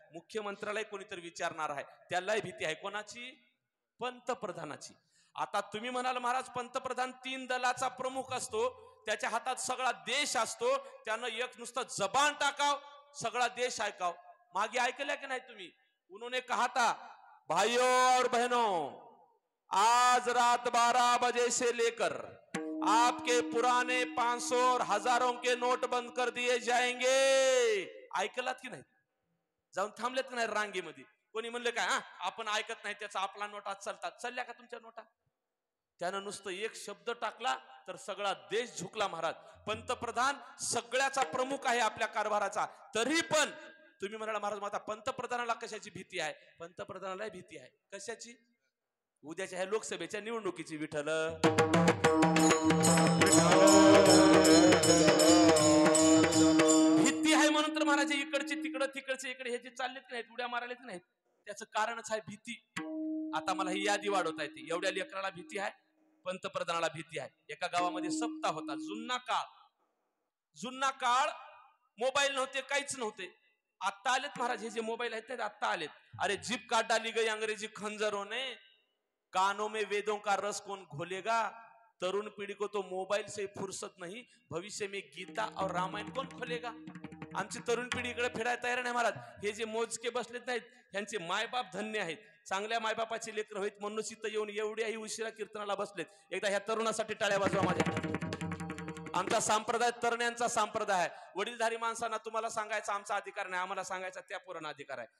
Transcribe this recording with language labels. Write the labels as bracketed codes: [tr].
[mr] मुख्यमंत्र्यालाही कोणीतरी विचारणार आहे, त्यालाही भीती आहे. कोणाची? पंतप्रधानाची. आता तुम्ही म्हणाल महाराज पंतप्रधान 3 दलाचा प्रमुख असतो, त्याच्या हातात सगळा देश असतो, त्यानं एक नुसतं जबान टाकाव, सगळा देश ऐकाव. मागे ऐकलं की नाही तुम्ही? [hi] उन्होंने कहा था, भाइयों और बहनों, आज रात 12 बजे से लेकर आपके पुराने 500 और हजारों के नोट बंद कर दिए जाएंगे. [mr] ऐकलात की नाही? जाऊन थांबलेत की नाही रांगेमध्ये? कोणी म्हणले काय आपण ऐकत नाही, त्याचा आपला नोटा चालतात? चालल्या का तुमच्या नोटा? त्यानं नुसतं एक शब्द टाकला तर सगळा देश झुकला महाराज. पंतप्रधान सगळ्याचा प्रमुख आहे आपल्या कारभाराचा. तरी पण तुम्ही म्हणाला महाराज आता पंतप्रधानाला कशाची भीती आहे? पंतप्रधानाला भीती आहे. कशाची? उद्याच्या ह्या लोकसभेच्या निवडणुकीची. विठ्ठल भीती आहे म्हणून तर महाराज इकडचे तिकडं, तिकडचे इकडे हे जे चाललेत नाहीत, उड्या मारायलेत नाहीत, त्याचं कारणच आहे भीती. आता मला ही यादी वाढवता येते. एवढ्या लेकराला भीती आहे, पंतप्रधानाला भीती आहे. एका गावामध्ये सप्ताह होता, जुना काळ, जुना काळ मोबाईल नव्हते, काहीच नव्हते. आता आलेत महाराज हे जे मोबाईल आहेत ते आता आलेत. [hi] अरे जिप काट डाली गई अंग्रेजी खंजरों ने, कानों में वेदों का रस कौन घोलेगा. तरुण पीढ़ी को तो मोबाइल से फुर्सत नहीं, भविष्य में गीता और रामायण कौन खोलेगा. [mr] आमची तरुण पिढी इकडे फिरायला तयार नाही महाराज. हे जे मोजके बसलेत नाहीत ह्यांचे मायबाप धन्य आहेत. चांगल्या मायबापाचे लेकर होईत म्हणून इथं येऊन एवढ्याही उशिरा कीर्तनाला बसलेत. एकदा ह्या तरुणासाठी टाळ्या वाजवा माझ्या. आमचा संप्रदाय तरण्यांचा संप्रदाय आहे. वडीलधारी माणसांना तुम्हाला सांगायचा आमचा अधिकार नाही, आम्हाला सांगायचा त्या पोरांना अधिकार आहे.